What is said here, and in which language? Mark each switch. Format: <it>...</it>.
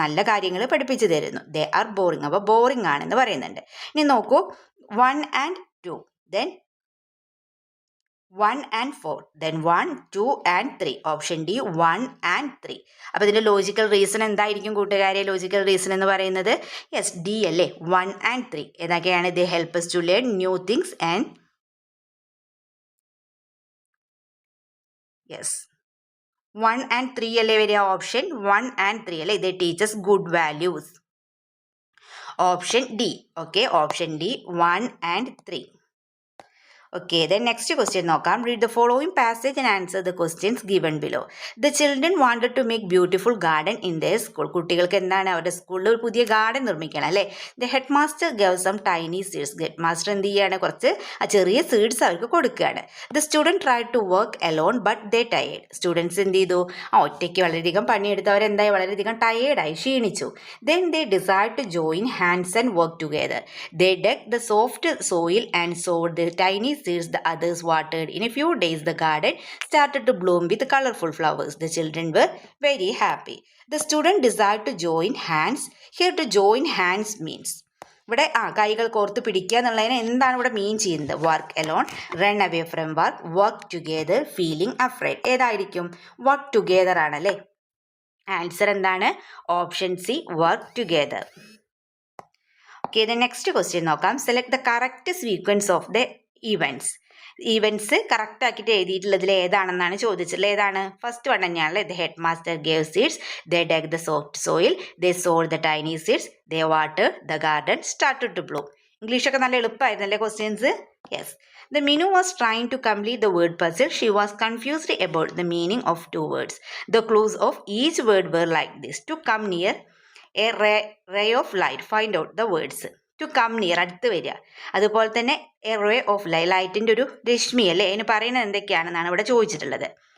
<ml>നല്ല കാര്യങ്ങൾ പഠിപ്പിച്ചു തരുന്നു.</ml> <en>They are boring.</en> <ml>അപ്പോൾ ബോറിംഗ് ആണെന്ന് പറയുന്നുണ്ട്. ഇനി നോക്കൂ.</ml> <en>1 and 2, then 1 and 4, then 1, 2 and 3. Option D 1 and 3.</en> <ml>അപ്പോൾ ഇതിന്റെ ലോജിക്കൽ റീസൺ എന്തായിരിക്കും കൂട്ടുകാരെ? ലോജിക്കൽ റീസൺ എന്ന് പറയുന്നത് യെസ് ഡി അല്ലേ. 1 and 3 ഏതൊക്കെയാണ്?</ml> <en>they help us to learn new things and yes 1 and 3</en> <ml>അല്ലേ വരിക.</ml> <en>Option 1 and 3 അല്ലേ. They teach us good values. Option D. Option D 1 and 3. Then next question നോക്കാം. Read the following passage and answer the questions given below. The children wanted to make beautiful garden in their school.</en> <ml>കുട്ടികൾക്ക് എന്താണ്? അവരുടെ സ്കൂളിൽ ഒരു പുതിയ garden നിർമ്മിക്കണം അല്ലേ.</ml> <en>The headmaster gave some tiny seeds.</en> <ml>Headmaster എന്ത് ചെയ്യാണ്? കുറച്ച് ചെറിയ സീഡ്സ് അവർക്ക് കൊടുക്കുകയാണ്.</ml> <en>The student tried to work alone but they tired.</en> <ml>Students എന്ത് ചെയ്തു? ഒറ്റയ്ക്ക് വളരെയധികം പണിയെടുത്ത് അവരെന്തായി? വളരെയധികം ടയേർഡായി, ക്ഷീണിച്ചു.</ml> <en>Then they decided to join hands and work together. They dug the soft soil and sowed the tiny seeds, the others watered. In a few days, the garden started to bloom with colorful flowers. The children were very happy. The student desired to join hands. Here, to join hands means</en> <ml>ഇവിടെ കൈകൾ കോർത്ത് പിടിക്കുക എന്നുള്ളതിന് എന്താണ് ഇവിടെ മീൻ ചെയ്യുന്നത്?</ml> <en>Work alone, run away from work together, feeling afraid.</en> <ml>ഏതായിരിക്കും? Work together ആണല്ലേ. ആൻസർ എന്താണ്?</ml> <en>Option C, work together. Okay, next question നോക്കാം. Select the correct sequence of the events</en> <ml>correct ആക്കിയിട്ട് എഴുതിയിട്ടുള്ളതിൽ ഏതാണെന്നാണ് ചോദിച്ചിട്ടുള്ളത്. ഏതാണ്? ഫസ്റ്റ് വൺ തന്നെയാണല്ലേ.</ml> <en>The head master gave seeds, they dug the soft soil, they sowed the tiny seeds, they water the garden started to bloom.</en> <ml>ഇംഗ്ലീഷൊക്കെ നല്ല എളുപ്പമായിരുന്നല്ലേ questions?</ml> <en>Yes. The Minu was trying to complete the word puzzle. She was confused about the meaning of two words. The clues of each word were like this: to come near, a ray of light, find out the words. To come near,</en> <ml>അടുത്ത് വരിക. അതുപോലെ തന്നെ</ml> <en>a ray of light,</en> <ml>ലൈറ്റിൻ്റെ ഒരു രശ്മി അല്ലേ. അതിന് പറയുന്നത് എന്തൊക്കെയാണെന്നാണ് ഇവിടെ ചോദിച്ചിട്ടുള്ളത്.</ml>